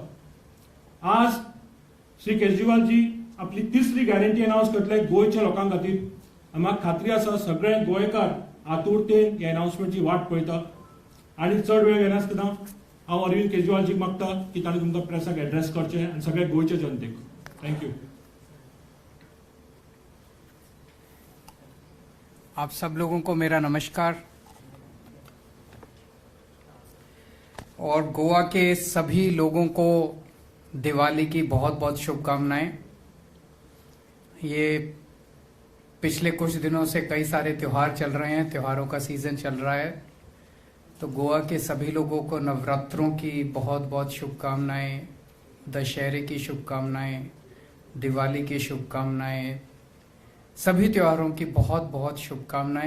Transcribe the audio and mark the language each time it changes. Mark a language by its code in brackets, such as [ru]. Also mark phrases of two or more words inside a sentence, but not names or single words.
[kok] आज श्री केजरीवालजी आपली 3री गॅरंटी अनाउन्स करतले गोंयच्या लोकां खातीर। म्हाका खात्री आसा सगळे गोंयकार आतुरतेन ह्या अनाउन्समेंटची वाट पळयता। आणि चढ वेळ घेनासतना हांव अरविंद केजरीवालजीक मागता की ताणें तुमकां प्रेसाक एड्रेस करचें आनी सगळे गोंयचे जनतेक। थँक्यू। [hi] आप सब लोगों को मेरा नमस्कार और गोवा के सभी लोगों को दिवाली की बहुत बहुत शुभकामनाएं। ये पिछले कुछ दिनों से कई सारे त्योहार चल रहे हैं, त्योहारों का सीजन चल रहा है, तो गोवा के सभी लोगों को नवरात्रों की बहुत बहुत शुभकामनाएं, दशहरे की शुभकामनाएं, दिवाली की शुभकामनाएं, सभी त्योहारों की बहुत बहुत शुभकामनाएं।